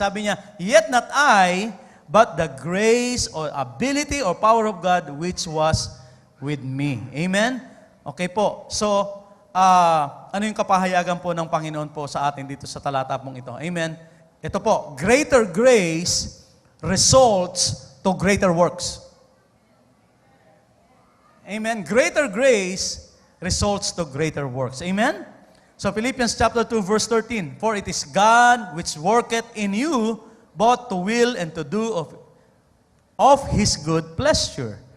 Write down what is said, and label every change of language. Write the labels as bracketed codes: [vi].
[tl] Sabi niya, [en] yet not I, but the grace or ability or power of God which was with me. Amen? Okay po. [tl] So, ano yung kapahayagan po ng Panginoon po sa atin dito sa talata pong ito? Amen? Ito po, [en] greater grace results to greater works. Amen? Greater grace results to greater works. Amen? So Philippians chapter 2 verse 13, "For it is God which worketh in you both to will and to do of His good pleasure."